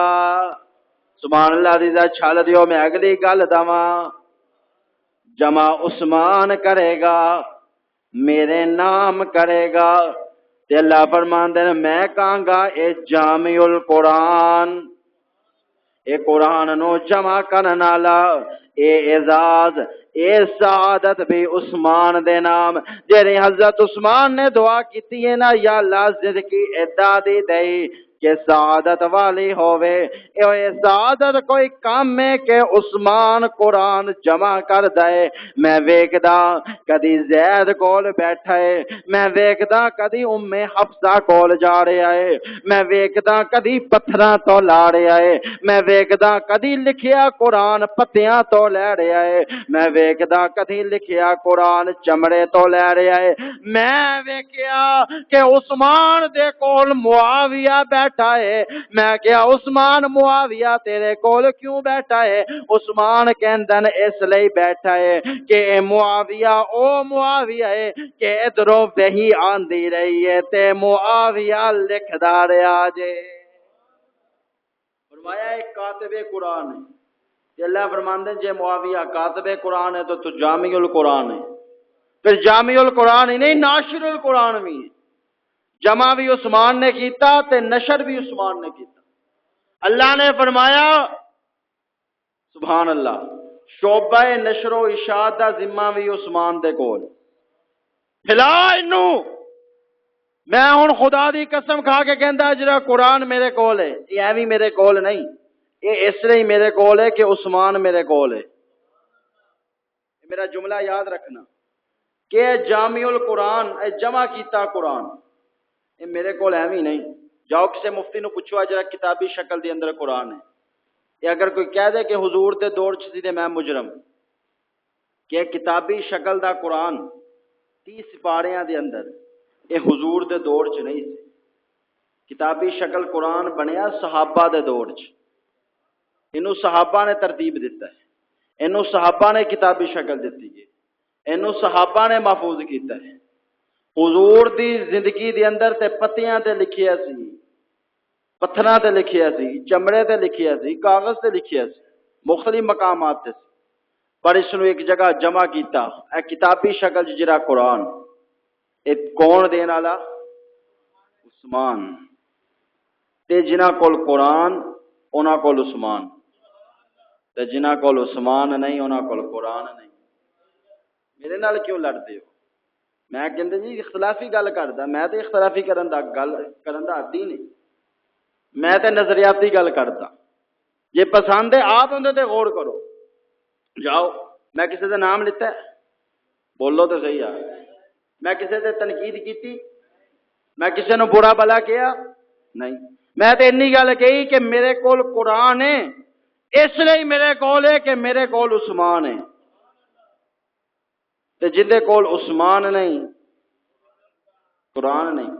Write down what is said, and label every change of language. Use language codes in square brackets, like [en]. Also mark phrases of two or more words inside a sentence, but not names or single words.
[pa] سبحان اللہ دیدہ چھال دیو میں اگلی گل دواں، جمع عثمان کرے گا میرے نام کرے گا تے اللہ فرماندے نے میں کہاں گا اے جامع القرآن، اے قرآن نو جمع کرن والا، اے اعزاز اے سعادت بھی عثمان دے نام۔ جیڑی حضرت عثمان نے دعا کیتی ہے نا یا اللہ زندگی ایدا دی دئی کہ سعادت والی ہووے، اے سعادت کوئی کام ہے کہ عثمان قرآن جمع کر دے۔ میں ویکھدا کدی زید کول بیٹھا ہے، میں ویکھدا کدی ام حفصہ کول جا رہا ہے، میں ویکھدا کدی پتھراں تو لا رہا ہے، میں ویکھدا کدی لکھیا قرآن پتیاں تو لے رہا ہے، میں ویکھدا کدی لکھیا قرآن چمڑے تو لے رہا ہے۔ میں ویکھیا کہ عثمان دے کول معاویہ بیٹھا ہے، میں کہا عثمان معاویہ تیرے کول کیوں بیٹھا ہے؟ عثمان کہندن اس لئی بیٹھا ہے کہ اے معاویہ او معاویہ ہے کہ ادھروں وحی آندی رہی ہے تے معاویہ لکھدا رہا جے۔ فرمایا ایک کاتب قرآن ہے کہ اللہ فرماندے جے معاویہ کاتب قرآن ہے تو جامع القرآن ہے، پھر جامع القرآن ہی نہیں ناشر القرآن بھی ہے۔ جمع بھی عثمان نے کیتا تے نشر بھی عثمان نے کیتا۔ اللہ نے فرمایا سبحان اللہ شعبہ نشر و اشاعت دا ذمہ بھی عثمان دے کول۔ پھلا اینو میں ہن خدا دی قسم کھا کے کہندا جڑا قرآن میرے کول ہے یہ ایویں میرے کول نہیں، یہ اس لیے میرے کول ہے کہ عثمان میرے کول ہے۔ میرا جملہ یاد رکھنا کہ جامع القرآن اے جمع کیتا قرآن یہ میرے کول ایویں نہیں۔ جاؤ کسے مفتی نو پوچھو جڑا کتابی شکل دے اندر قرآن ہے، یہ اگر کوئی کہہ دے کہ حضور دے دور چ سی تے میں مجرم کہ کتابی شکل دا قرآن 30 سپاریاں دے اندر یہ حضور دے دور چ نہیں سی۔ کتابی شکل قرآن بنیا صحابہ دے دور چ، انہوں صحابہ نے ترتیب دیتا ہے، انہوں صحابہ نے کتابی شکل دیتی ہے، انہوں صحابہ نے محفوظ کیتا ہے۔ حضور دی زندگی دے اندر تے پتیاں تے لکھیا سی، پتھراں تے لکھیا سی، چمڑے تے لکھیا سی، کاغذ تے لکھیا سی، مختلف مقامات تے سی، پر اس نو ایک جگہ جمع کیتا اے کتابی شکل جڑا قرآن اے کون دین والا؟ عثمان تے جنہاں کول قرآن انہاں کول عثمان، تے جنہاں کول عثمان نہیں انہاں کول قرآن نہیں۔ میرے نال [ur] کیوں لڑتے ہو؟ [pa] میں کہندے جی اختلافی گل کردا، میں تے اختلافی کرن دا عادی نہیں، میں تے نظریاتی گل کردا۔ جے پسند ہے آپ اندے تے غور کرو۔ جاؤ میں کسی دا نام لیتا ہے [ur] بولو تو صحیح ہے، [pa] میں کسی تے تنقید کیتی، میں کسی نو برا بلا کیا نہیں، میں تے انی گل کہی کہ میرے کول قرآن ہے اس لیے میرے کول ہے کہ میرے کول عثمان ہے، تے جندے کول عثمان نہیں قرآن نہیں۔